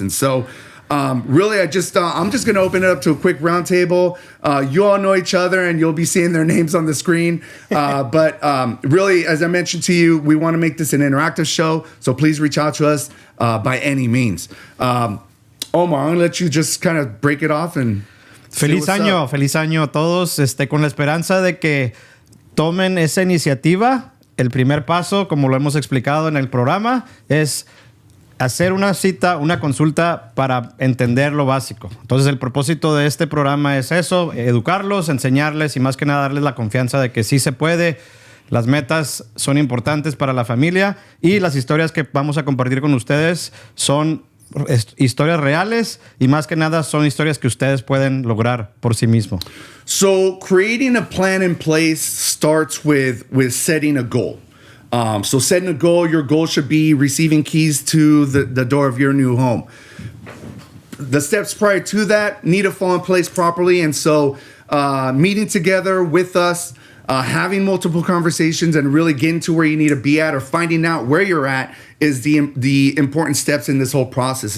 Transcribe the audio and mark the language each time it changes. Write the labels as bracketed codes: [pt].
[en] And so really, I'm just going to open it up to a quick roundtable. You all know each other, and you'll be seeing their names on the screen. But really, as I mentioned to you, we want to make this an interactive show, so please reach out to us by any means. Omar, I'm going to let you just kind of break it off and [es] Feliz año a todos, con la esperanza de que tomen esa iniciativa. El primer paso, como lo hemos explicado en el programa, es hacer una cita, una consulta para entender lo básico. Entonces, el propósito de este programa es eso, educarlos, enseñarles y más que nada darles la confianza de que sí se puede. Las metas son importantes para la familia y las historias que vamos a compartir con ustedes son historias reales y más que nada son historias que ustedes pueden lograr por sí mismos. [en] So, creating a plan in place starts with setting a goal. So setting a goal, your goal should be receiving keys to the door of your new home. The steps prior to that need to fall in place properly. And so meeting together with us, having multiple conversations and really getting to where you need to be at or finding out where you're at is the important steps in this whole process.